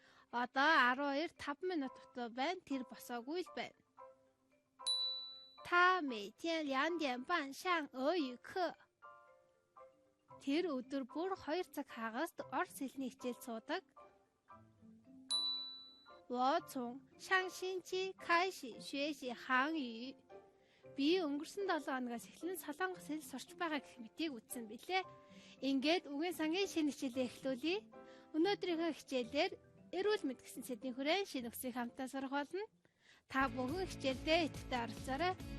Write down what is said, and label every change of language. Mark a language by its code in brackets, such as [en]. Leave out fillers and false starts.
[mn] Одоо 12:05 минут дотор байна. Тэр босоогүй л байна. [zh] 他每天2点半上俄语课. [mn] Тэр өдөр бүр 2 цаг хагаст орос хэлний хичээл суудаг. [zh] 我从上星期开始学习韩语. [mn] Би өнгөрсөн 7 хоногоос эхлэн солонгос хэл сурч байгаа гэх мэтийг үзсэн билээ. Ингээд үгийн сангийн шинэ хичээлээ эхлүүлье. Өнөөдрийнхөө хичээлээр эрүүл мэнд гэсэн сэдвийн хүрээнд шинэ үгсийг хамтдаа сурах болно. Та бүхэн хичээлдээ идэвхтэй оролцоорой.